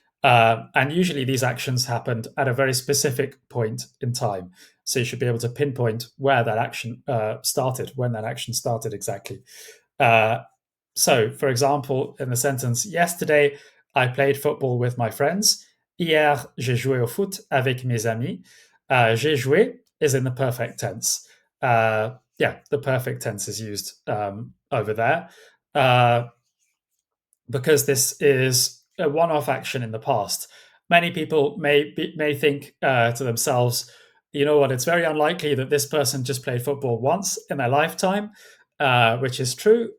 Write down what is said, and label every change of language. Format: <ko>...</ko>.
<en>And usually these actions happened at a very specific point in time. So you should be able to pinpoint where that action started, when that action started exactly. Uh, so, for example, in the sentence, yesterday I played football with my friends.</en> <fr>Hier, j'ai joué au foot avec mes amis. J'ai joué</fr> <en>is in the perfect tense. Yeah, the perfect tense is used over there. Because this is a one-off action in the past. Many people may think to themselves, you know what? It's very unlikely that this person just played football once in their lifetime, which is true.</en>